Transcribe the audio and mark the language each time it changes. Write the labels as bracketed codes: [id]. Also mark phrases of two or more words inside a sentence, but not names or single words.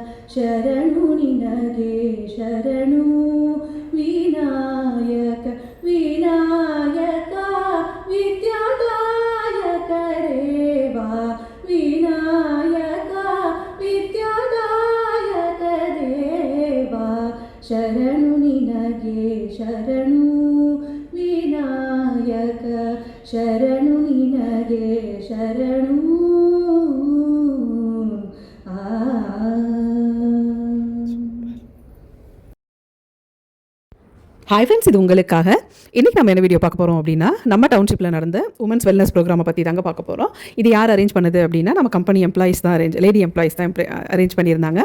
[kn] ಶರಣು ನಿನಗೆ ಶರಣು ವಿನಾಯಕ ವಿನಾಯಕ ವಿದ್ಯಾದಾಯಕ ದೇವಾ ವಿನಾಯಕ ವಿದ್ಯಾದಾಯಕ ದೇವಾ ಶರಣು ನಿನಗೆ ಶರಣು ವಿನಾಯಕ ಶರಣು ನಿನಗೆ ಶರಣು. [en] Hi friends, [ta] இது உங்களுக்காக. இன்றைக்கி நம்ம என்ன வீடியோ பார்க்க போகிறோம் அப்படின்னா, நம்ம டவுன்ஷிப்பில் நடந்த [en] women's wellness programme [ta] பற்றி தாங்க பார்க்க போகிறோம். இது யார் அரேஞ்ச் பண்ணது அப்படின்னா, நம்ம [en] company employees [ta] தான் [en] lady employees [ta] தான் அரேஞ்ச் பண்ணியிருந்தாங்க.